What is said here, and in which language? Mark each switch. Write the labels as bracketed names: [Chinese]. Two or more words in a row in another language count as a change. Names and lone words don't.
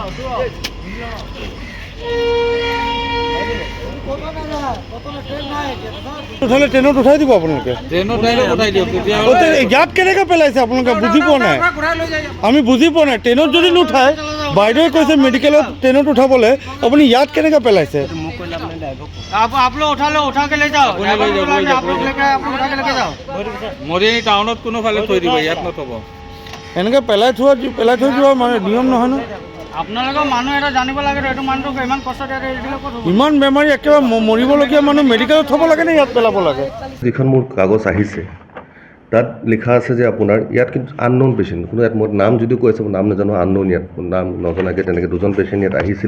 [Assamese] উঠালে ট্ৰেইনত উঠাই দিব আপোনালোকে? ইয়াত কেনেকৈ পেলাইছে আপোনালোকে বুজি পোৱা নাই? আমি বুজি পোৱা নাই। ট্ৰেইনত যদি নুঠায়, বাইদেৱে কৈছে মেডিকেলত ট্ৰেইনত উঠাবলৈ, আপুনি ইয়াত কেনেকৈ পেলাইছে? [Hindi] आप लोग उठा के ले जाओ। आप लोग लेके उठा के लेके जाओ। [Assamese] মৰি টাউনত কোনোফালে থৈ দিব, ইয়াত নথব। এনেকৈ পেলাই থৈ যোৱা মানে নিয়ম নহয় ন। আপোনালোকৰ মানুহ এটা জানিব লাগে, এইটো মানুহটোক ইমান কষ্ট ইমান বেমাৰী একেবাৰে মৰিবলগীয়া মানুহ মেডিকেলত থ'ব লাগে নে ইয়াত পেলাব লাগে? যিখন মোৰ কাগজ আহিছে তাত লিখা আছে যে আপোনাৰ ইয়াত কিন্তু [English] unknown patient, [Assamese] কোনো ইয়াত মোৰ নাম যদিও কৈ আছে, মোৰ নাম নাজানো, আননোন ইয়াত নাম নজনাকৈ তেনেকৈ দুজন পেচেণ্ট ইয়াত আহিছিলে।